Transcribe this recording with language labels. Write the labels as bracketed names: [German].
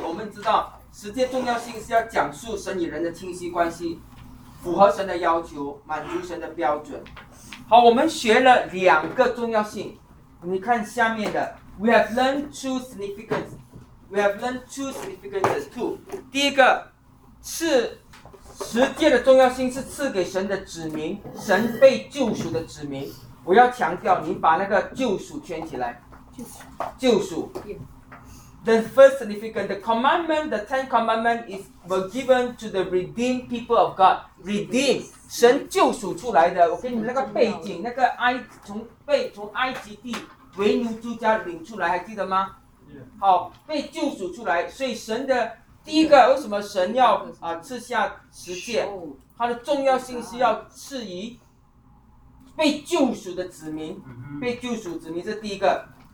[Chinese] 我们知道十诫重要性是要讲述神与人的清晰关系，符合神的要求，满足神的标准。好，我们学了两个重要性，你看下面的， [English] We have learned two significance. We have learned two significances too. [Chinese] 第一个是十诫的重要性是赐给神的子民，神被救赎的子民。我要强调，你把那个救赎圈起来。救赎。救赎。 [English] Yeah. The first significance, the commandment, the Ten Commandments is were given to the redeemed people of God. [Chinese] Redeem. 神救赎出来的。我给你们那个背景，那个从埃及地为奴出家领出来，还记得吗？ [English] Yeah. [Chinese] 好，被救赎出来，所以神的。第一个，为什么神要赐下十诫？它的重要性是要赐予被救赎的子民，被救赎子民，这第一个。